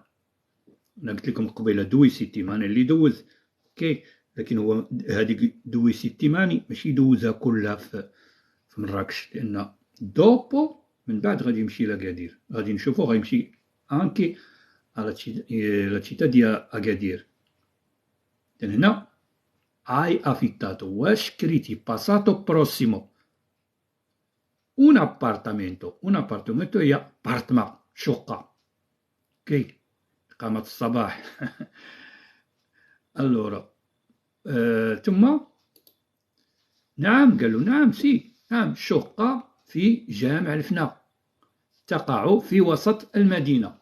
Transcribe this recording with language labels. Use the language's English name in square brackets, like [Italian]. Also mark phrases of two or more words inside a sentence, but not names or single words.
[Arabic] أنا قلت لكم قبيلة [Italian] due settimane [Arabic] اللي دوز، أوكي، لكن هو هذيك [Italian] due settimane [Arabic] ماشي دوزها كلها في مراكش، لأن دوبو من بعد غادي يمشي لأكادير، غادي نشوفو غيمشي أنكي على [Italian] la città [Arabic] ديال أكادير. إذن هنا [Italian] hai affittato [Arabic] واش كريتي [Italian] passato prossimo un appartamento [Arabic] هي بارتما شقة. اوكي قامت الصباح. اللورا ثم نعم قال له نعم سي، نعم شقة في جامع الفنا تقع في وسط المدينة.